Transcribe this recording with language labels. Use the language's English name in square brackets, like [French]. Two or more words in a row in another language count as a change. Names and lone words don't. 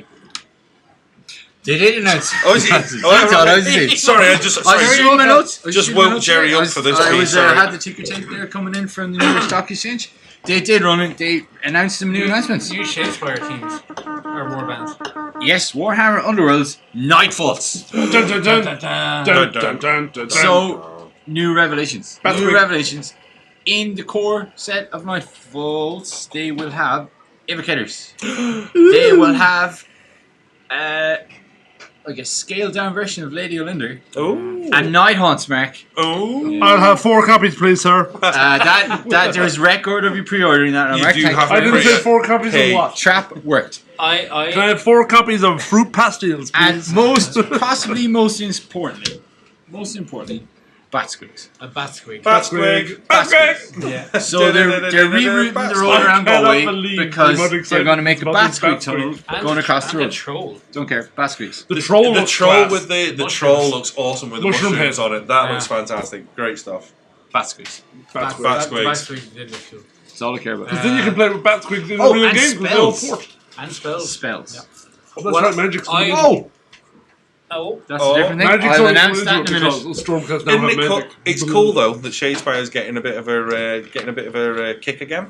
[English] They did announce. Oh, is he? I thought I was it. Sorry, I just. I Sorry, was reading my notes. just woke Jerry up for this I piece, was sorry. had the ticker tape there coming in from the New York Stock Exchange. They did run it. They announced some new announcements. New Shadespire teams or warbands. Yes, Warhammer Underworld's Nightfalls. Dun, dun, dun, Dun, dun, dun, dun. dun, dun, dun, dun. So, new revelations. That's New quick. revelations. In the core set of Nightfalls, they will have evocators. They will have like a scaled down version of Lady Olinder Oh. and Night Haunts, Mark. Oh. I'll have 4 copies, please, sir. That there's record of you pre-ordering that. You Mark, do thank have you I very didn't Hey. say 4 copies Hey. of what? Trap worked. Can I I have 4 copies of Fruit Pastilles, And please? most importantly, Bat Squigs. a bat squeak. Batsquig. Yeah. So they're rerouting the road around I cannot Galway believe because the amount of they're excitement going to make a about Bat this Squig Bat tunnel And going across the and a road. troll. Don't care. Bat Squigs. The troll The looks troll class. with the Mushrooms. troll looks awesome with the Mushroom mushrooms head. on it. That Yeah. looks fantastic. Great stuff. Bat Squigs. Bat Bat Squigs. Bat Bat squigs. squig did look cool. That's all I care about. Because then you can play with Bat Squigs in Oh, a real and game because they all spells. port. And spells. Spells. Yeah. Oh, that's Well, right, Magic's I- Oh! Oh. That's Oh, a different thing. Magic's I'll only announce going that in a to it minute. because Stormcast now Isn't have it cool? Magic. It's cool though that Shadespire's getting a bit of a kick again.